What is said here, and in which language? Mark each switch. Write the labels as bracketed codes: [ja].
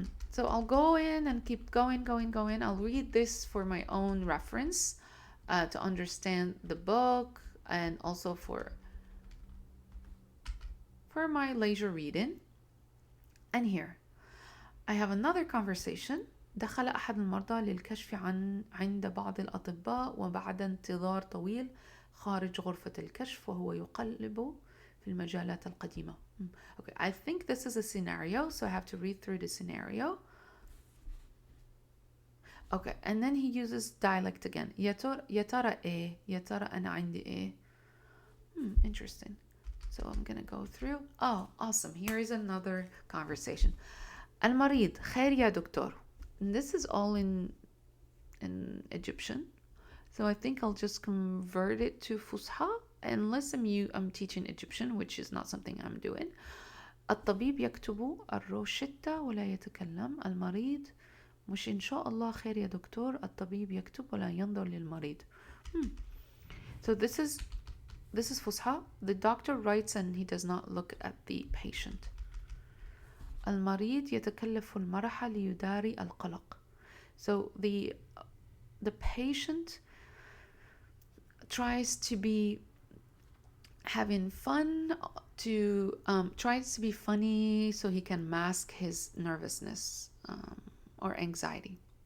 [en] So I'll go in and keep going. I'll read this for my own reference, to understand the book, and also for my leisure reading. And here I have another conversation. [ar] دخل أحد المرضى للكشف عند بعض الأطباء وبعد انتظار طويل خارج غرفة الكشف وهو يقلب في المجالات القديمة. [en] Okay, I think this is a scenario, so I have to read through the scenario. Okay, and then he uses dialect again. [ar] يا ترى إيه, يا ترى أنا عندي إيه. Interesting. [en] So I'm gonna go through. Oh, awesome. Here is another conversation. [ar] المريض, خير يا دكتور. [en] And this is all in Egyptian. So I think I'll just convert it to Fusha, unless I'm teaching Egyptian, which is not something I'm doing. [ar] الطبيب يكتب الروشتة ولا يتكلم. المريض, مش إن شاء الله خير يا دكتور. الطبيب يكتب ولا ينظر للمريض. [en] So this is Fusha. The doctor writes and he does not look at the patient. [ar] المريض يتكلف المرح ليداري القلق. [en] So the patient tries to be having fun, tries to be funny so he can mask his nervousness, or anxiety.